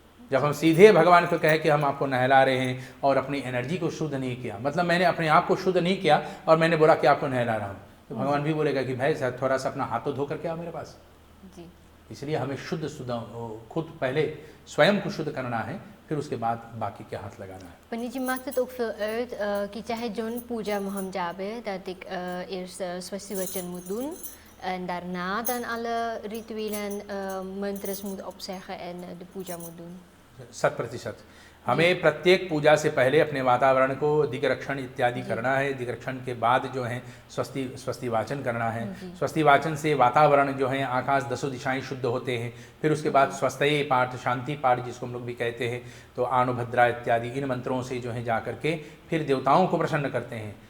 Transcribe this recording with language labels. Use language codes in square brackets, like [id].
[hi] जब हम सीधे भगवान को कहे कि हम आपको नहला रहे हैं और अपनी एनर्जी को शुद्ध नहीं किया, मतलब मैंने अपने आप को शुद्ध नहीं किया और मैंने बोला कि आपको नहला रहा हूँ, तो भगवान भी बोलेगा कि भाई साहब थोड़ा सा अपना हाथों धो करके आओ मेरे पास जी। इसलिए हमें शुद्ध खुद पहले स्वयं को शुद्ध करना है, फिर उसके बाद बाकी के हाथ लगाना है। [nl] Wanneer je maakt het ook veel uit, [hi] कि चाहे जोन पूजा में हम जावे, [nl] dat ik eerst swasti wachan moet doen en daarna dan alle rituelen mantras moet opzeggen en de puja moet doen। 100%। [hi] हमें प्रत्येक पूजा से पहले अपने वातावरण को दिग्रक्षण इत्यादि करना है। दिग्रक्षण के बाद जो है स्वस्ति वाचन करना है। स्वस्ति वाचन से वातावरण जो है, आकाश दसों दिशाएं शुद्ध होते हैं। फिर उसके बाद स्वस्ति पाठ, शांति पाठ जिसको हम लोग भी कहते हैं, तो आनुभद्रा इत्यादि इन मंत्रों से जो है जा करके फिर देवताओं को प्रसन्न करते हैं।